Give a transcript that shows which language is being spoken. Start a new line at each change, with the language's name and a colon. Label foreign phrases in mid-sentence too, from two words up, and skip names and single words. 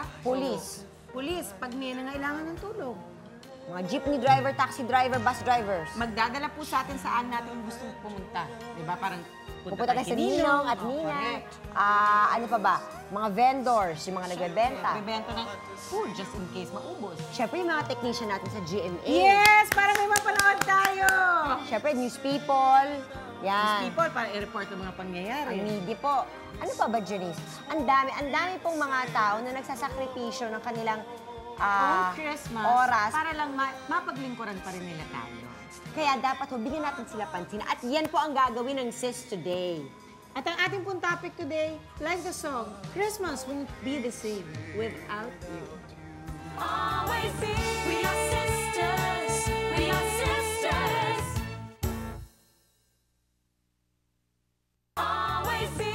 Filipino: Pulis. Pulis, pag may nangailangan ng tulong.
English: Mga jeepney driver, taxi driver, bus drivers.
Filipino: Magdadala po sa atin saan natin gustong pumunta. Di ba? Parang Pupunta tayo sa Ninong at Nina. Ano pa ba? Mga vendors, yung mga nagbebenta. Nagbebenta ng food
English: just in case
Filipino: maubos. Siyempre, yung mga technician natin sa GMA. Yes! Para may mapanood tayo! Siyempre,
English: news people. Yan. People,
Filipino: para i-report ang mga pangyayari. Ang media po. Ano pa ba, Janice? Ang dami pong mga tao na nagsasakripisyo ng kanilang Christmas, oras. para lang mapaglingkuran pa rin nila tayo. Kaya dapat bigyan natin sila pansin. At yan po ang gagawin ng Sis today. At ang ating pong topic today,
English: like the song, Christmas won't be the same without you. Always be. We are sisters, we are sisters. Always be.